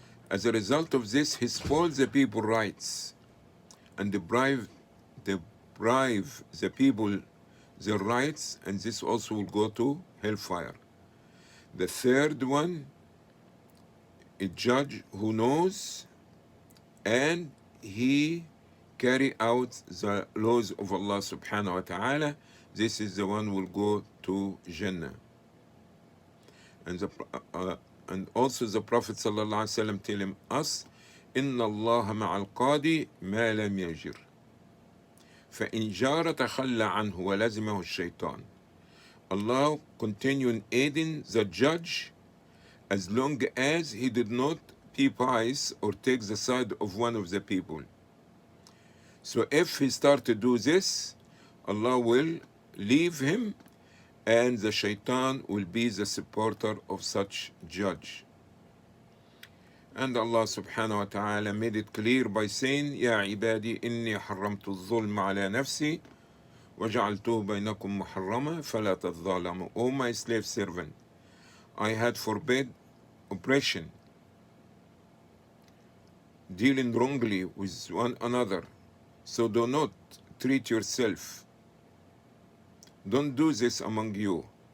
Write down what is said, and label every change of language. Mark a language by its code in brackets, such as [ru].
[en] As a result of this, he spoils the people's rights and deprive the people their rights, and this also will go to hellfire. The third one, a judge who knows and he carry out the laws of Allah subhanahu wa ta'ala. This is the one who will go to Jannah. And also the Prophet sallallahu alaihi wasallam telling us, [ar] إِنَّ اللَّهَ مَعَ الْقَاضِي مَا لَمْ يَجِرْ فَإِنْ جَارَ تَخَلَّى عَنْهُ وَلَزِمَهُ الشَّيْطَانِ. [en] Allah continued aiding the judge as long as he did not be pious or take the side of one of the people. So if he started to do this, Allah will leave him, and the shaitan will be the supporter of such judge. And Allah subhanahu wa ta'ala made it clear by saying, [ar] يَا عِبَادِي إِنِّي حَرَّمْتُ الظُّلْمَ عَلَى نَفْسِي وَجَعَلْتُهُ بَيْنَكُمْ مُحَرَّمًا فَلَا تَظَالَمُوا. [en] O my slave servant, I had forbid oppression, dealing wrongly with one another. So do not treat yourself. Don't do this among you.